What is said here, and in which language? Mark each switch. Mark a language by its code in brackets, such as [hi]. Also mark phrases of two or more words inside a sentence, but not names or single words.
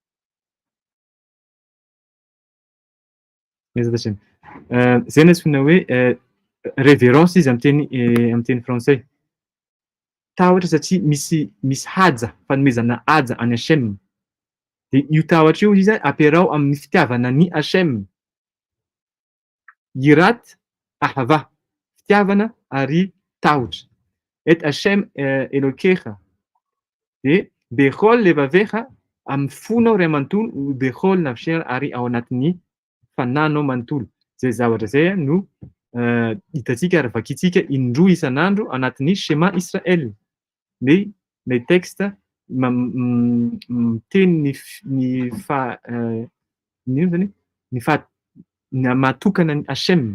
[mg] Zay no antsoina hoe révérence izy amin'ny teny frantsay. Tahotra satria misy haja, fanomezana haja any Hashem. De io tahotra io izy ampiarao amin'ny fitiavana ny Hashem. [he] יראת אהבה, [mg] fitiavana ary tahotra. [he] את השם אלוקיך. [mg] De [he] בכל לבבך [mg] amin'ny fonao ray amanontolo, [he] בכל נפשך [mg] ary ao anatin'ny fananao manontolo. Zay zavatra zay no hitantsika ary vakintsika indroa isan'andro anatin'ny Shema Israel. [fr] Le texte [mg] miteny ny mahatokana ny Hashem.